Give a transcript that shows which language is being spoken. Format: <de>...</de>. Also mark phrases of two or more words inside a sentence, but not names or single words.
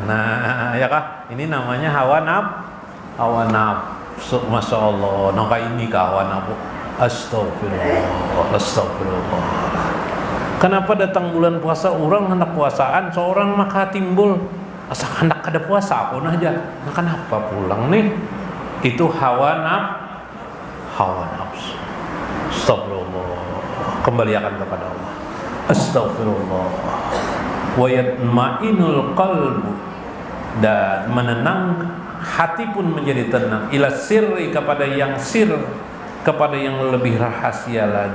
<id>Nah, ya kah? Ini namanya hawa nafsu.</id> <ar>ما شاء الله.</ar> <id>Nangka ini kah hawa nafsu?</id> <ar>أستغفر الله. أستغفر الله.</ar> <id>Kenapa datang bulan puasa orang hendak puasaan, seorang maka timbul asa hendak ada puasa pun aja. Nah, kenapa pulang nih? Itu hawa nafsu. Astagfirullah. Kembalikan kepada Allah. Astagfirullah.</id> <ar>ويطمئن القلب,</ar> <id>dan menenang hati pun menjadi tenang.</id> <ar>إلى السر,</ar> <id>kepada yang sir, kepada yang lebih rahasia lagi.</id>